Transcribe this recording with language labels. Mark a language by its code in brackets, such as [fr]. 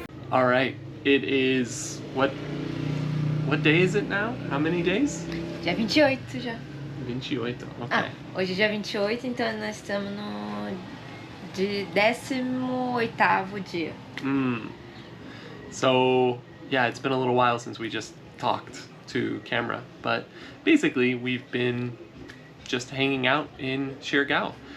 [en] All right, it is what day is it now? How many days? [pt] Dia 28 já. [en] 28. Okay. [pt] Ah, hoje é dia 28, então nós estamos no 18º dia. [en] So yeah, it's been a little while since we just talked to camera, but basically we've been just hanging out in Siargao.